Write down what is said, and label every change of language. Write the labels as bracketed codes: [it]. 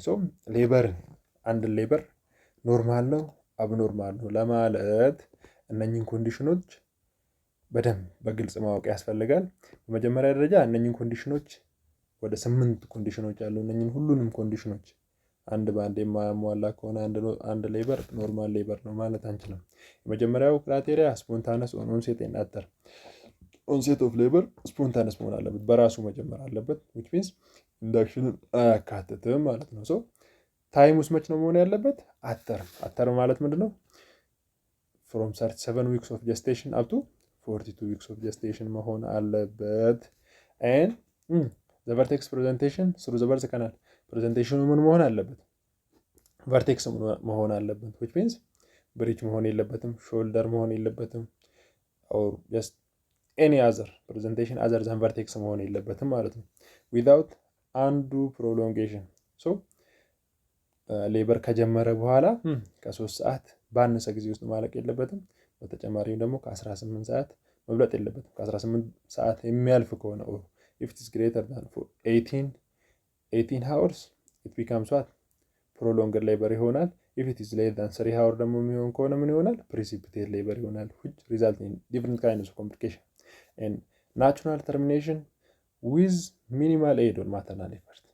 [en] So labor and labor normal [am] ነው አብኖርማል ነው ለማለት እነኚህን ኮንዲሽኖች በደንብ በግልጽ ማወቅ ያስፈልጋል። በመጀመሪያ ደረጃ እነኚህን ኮንዲሽኖች ወደ 8 ኮንዲሽኖች አሉ። እነኚህን ሁሉንም ኮንዲሽኖች አንድ በአንድ የማያሟላ ከሆነ አንድ ሌበር ኖርማል ሌበር ነው ማለት አንችልም። የመጀመሪያው ክራይቴሪያ ስፖንታነስ ኦን ኦንሴት ኤንድ አተር። ኦንሴት ኦፍ ሌበር ስፖንታነስ መሆን አለበት፣ በራሱ መጀመር አለበት። which means ኢንዳክሽንን አያካትትም ማለት ነው። ሶ ታይም ውስጥ መች ነው መሆን ያለበት? አተር ማለት ምንድነው? [en] from 37 weeks of gestation up to 42 weeks of gestation [am] መሆን አለበት። [en] and the vertex presentation through the birth canal [am] ፕሬዘንቴሽኑ ምን መሆን አለበት? ቨርቴክስ መሆን አለበት። which means ብሪጅ መሆን የለበትም፣ ሾልደር መሆን የለበትም [en] or just any other presentation other than vertex [am] መሆን የለበትም ማለት ነው። [en] without undue prolongation so [am] ሌበር ከጀመረ በኋላ ከ3 ሰዓት ባነሰ ጊዜ ውስጥ ማለቅ የለበትም። በተጨማሪም ደግሞ ከ18 ሰዓት መብለጥ የለበትም። ከ18 ሰዓት የሚያልፍ ከሆነ [en] or if it is greater than 18 hours it becomes what? prolonged labor ይሆናል። if it is less than 3 hours [am] ደግሞ የሚሆን ከሆነ ምን ይሆናል? [en] precipitate labor ይሆናል which result in different kinds of complication and natural termination with minimal aid on maternal effort.